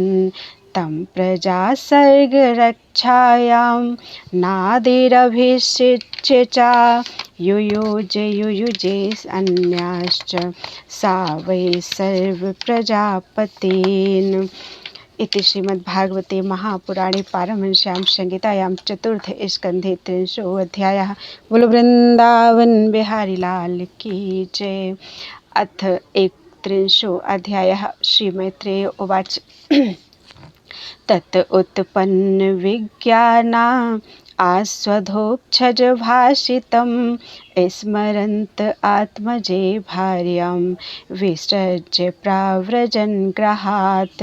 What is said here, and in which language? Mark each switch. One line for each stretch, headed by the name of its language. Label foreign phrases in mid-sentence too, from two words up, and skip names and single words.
Sanskrit: तं प्रजा सर्गरक्षायां नादिरभिषिच्य च युयुजे अन्याश्च सा वै सर्वप्रजापतेन। इति श्रीमद्भागवते महापुराणे पारमहंस्यां संहितायां चतुर्थ स्कन्धे 300 अध्यायः।
Hindi: बोलो वृंदावन बिहारी लाल की जय।
Sanskrit: अथ 300 अध्यायः। श्री मैत्रेय उवाच। तत् उत्पन्न विज्ञाना आस्वधोक्षज भाषितं स्मरन्त आत्मजे भार्यां विसृज्य प्राव्रजन् गृहात्।